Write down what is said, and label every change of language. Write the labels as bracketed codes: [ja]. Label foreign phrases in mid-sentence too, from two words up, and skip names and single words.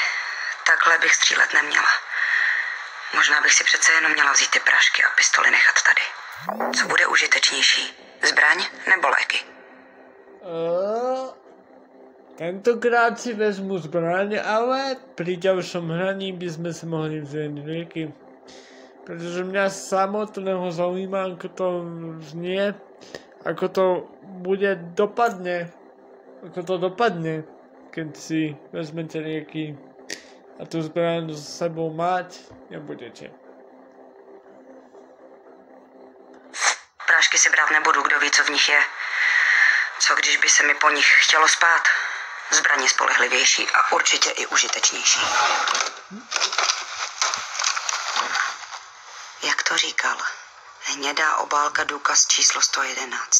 [cs] Takhle bych střílet neměla. Možná bych si přece jenom měla vzít ty prašky a pistoli nechat tady. Co bude užitečnější? Zbraň nebo léky? Tentokrát si vezmu zbraň, [sk] ale pri ďalšom hraní by sme si mohli vziať lieky. Pretože mňa samotného zaujíma, ako to znie, ako to dopadne, keď si vezmete lieky a tu zbraň s sebou mať nebudete. [cs] Prášky si brát nebudu, kdo ví, co v nich je. Co když by se mi po nich chtělo spát? Zbraň je spolehlivější a určitě i užitečnější. Jak to říkal? Hnědá obálka, důkaz číslo 111.